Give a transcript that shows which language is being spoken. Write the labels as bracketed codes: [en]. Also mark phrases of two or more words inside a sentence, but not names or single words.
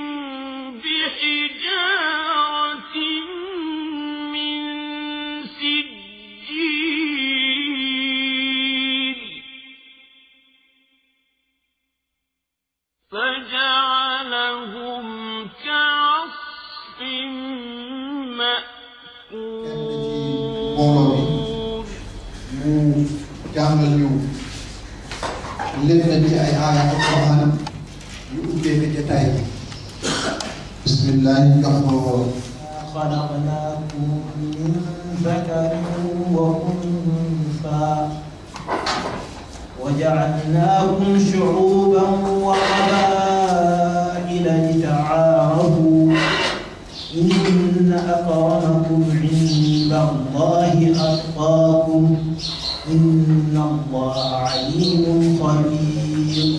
[ar] بحجارة من سجيل فجعلهم كعصف مأكول. [wo] jàngal ñu leen na ci ay aaya alquran yu ubbee ko jotaay bi bismillah jox ma woon [ar] خلقناكم من ذكر وأنثى وجعلناكم شعوبا وقبائل لتعارفوا إن أكرمكم عند الله أتقاكم إن الله عليم خبير.